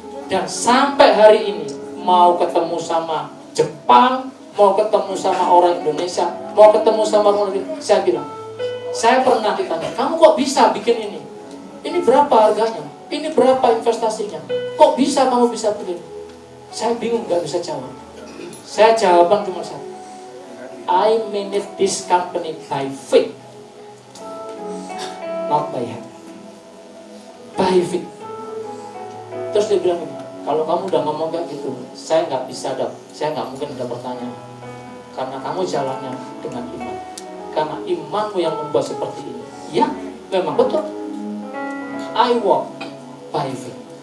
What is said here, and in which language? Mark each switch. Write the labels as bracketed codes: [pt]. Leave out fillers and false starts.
[id] Dan sampai hari ini mau ketemu sama Jepang, mau ketemu sama orang Indonesia, mau ketemu sama orang Indonesia, saya bilang, saya pernah ditanya, kamu kok bisa bikin ini? Ini berapa harganya? Ini berapa investasinya? Kok bisa kamu bisa begini? Saya bingung, gak bisa jawab. Saya jawaban cuma satu, [en] I manage this company by faith, not by hand. By faith. [id] Terus dia bilang, kalau kamu udah ngomong kayak gitu, saya nggak mungkin ada pertanyaan, karena kamu jalannya dengan iman, karena imanmu yang membuat seperti ini. Ya, memang betul. [en] I walk by faith.